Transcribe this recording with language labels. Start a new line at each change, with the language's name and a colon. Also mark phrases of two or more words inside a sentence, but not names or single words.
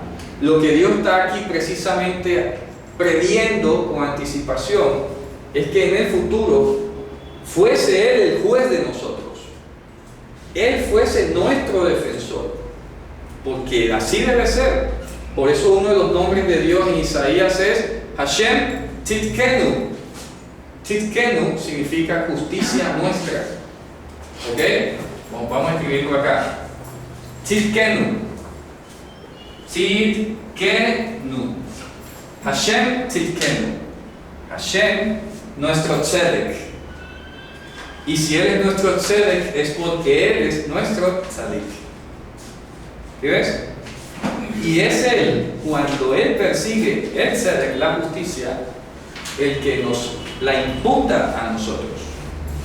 Spanish: Lo que Dios está aquí precisamente previendo con anticipación es que en el futuro fuese Él el juez de nosotros, Él fuese nuestro defensor, porque así debe ser. Por eso uno de los nombres de Dios en Isaías es Hashem Tzidkenu. Tzidkenu significa justicia nuestra, ¿ok? Vamos a escribirlo acá. Tzidkenu. Tzidkenu. Hashem Tzidkenu. Hashem, nuestro tzedek. Y si Él es nuestro tzedek, es porque Él es nuestro tzadik. ¿Sí ves? Y es Él, cuando Él persigue el tzedek, la justicia, el que nos la imputa a nosotros.